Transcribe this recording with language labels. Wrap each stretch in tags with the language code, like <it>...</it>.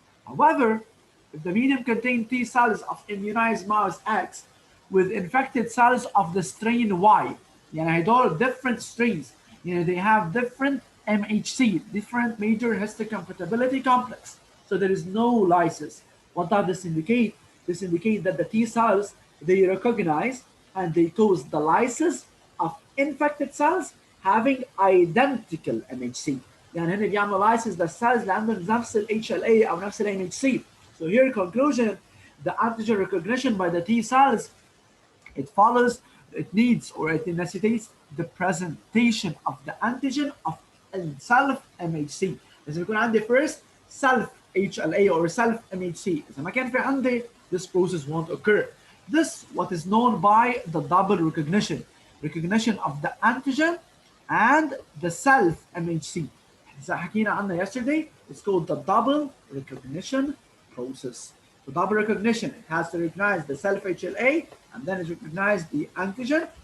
<en>However, if the medium contains T cells of immunized mouse X with infected cells of the strain Y,</en> <ar>يعني هدول</ar> <en>different strains, they have different MHC, different major histocompatibility complex. So there is no lysis. What does this indicate? This indicates that the T cells, they recognize and they cause the lysis of infected cells having identical MHC.</en> <ar>يعني هنا بيعمل لايسيس للسيلز اللي عندهم نفس ال HLA او نفس ال MHC.</ar> <en>So here conclusion, the antigen recognition by the T cells, it follows, it needs or it necessitates the presentation of the antigen of self MHC.</en> <ar>لازم يكون عندي</ar> <en>first self HLA or self MHC.</en> <ar>إذا ما كان في عندي,</ar> <en>this process won't occur. This what is known by the double recognition of the antigen and the self MHC.</en> <ar>إذا حكينا عنها</ar> <en>yesterday, it's called the double recognition process. The double recognition, it has to recognize the self HLA and then it recognizes the antigen.</en>